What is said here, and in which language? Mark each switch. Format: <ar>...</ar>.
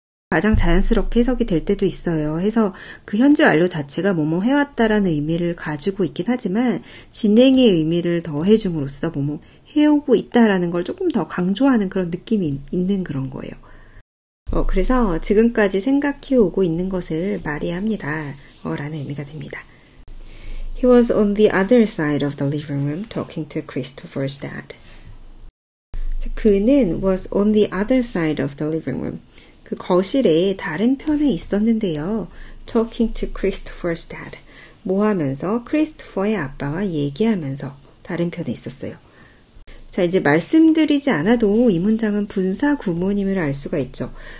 <ko>가장 자연스럽게 해석이 될 때도 있어요. 해서 그 현재 완료 자체가 뭐뭐 해왔다라는 의미를 가지고 있긴 하지만 진행의 의미를 더해줌으로써 뭐뭐 해오고 있다라는 걸 조금 더 강조하는 그런 느낌이 있는 그런 거예요. 그래서 지금까지 생각해오고 있는 것을 말해야 합니다. 라는 의미가 됩니다.</ko> <en>He was on the other side of the living room talking to Christopher's dad.</en> <ko>그는</ko> <en>was on the other side of the living room.</en> <ko>그 거실의 다른 편에 있었는데요.</ko> <en>Talking to Christopher's dad.</en> <ko>뭐 하면서? 크리스토퍼의 아빠와 얘기하면서 다른 편에 있었어요. 자, 이제 말씀드리지 않아도 이 문장은 분사 구문임을 알 수가 있죠.</ko>